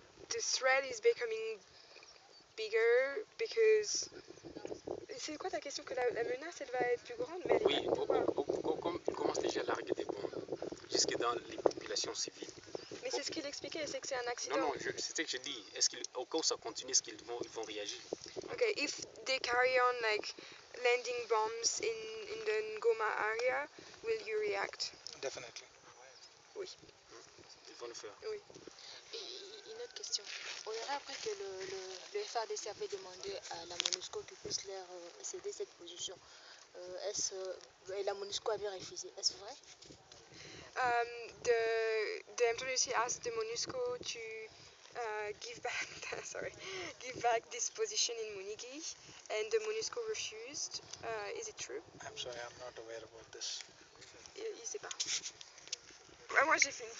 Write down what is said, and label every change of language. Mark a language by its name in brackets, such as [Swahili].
[English] The threat is becoming bigger because... [French] C'est quoi ta question? Que la menace, elle va être plus grande? Mais oui, on commence déjà à larguer des bombes jusque dans les populations civiles. Mais c'est ce qu'il expliquait, c'est que c'est un accident. Non, c'est ce que je dis. Au cas où ça continue, est-ce qu'ils vont réagir? [English] Okay, if they carry on like landing bombs in the Ngoma area, will you react? Definitely. [French] Oui. Ils vont le faire. Oui. Et une autre question. On aurait appris que le FARDC avait demandé à la MONUSCO qu'il puisse leur céder cette position. Et la MONUSCO avait refusé. Est-ce vrai? [English] The MWC asked the MONUSCO to give back give back this position in Munigi, and the MONUSCO refused. Is it true? I'm sorry, I'm not aware about this. [French] Il sait pas. Ah, moi j'ai fini.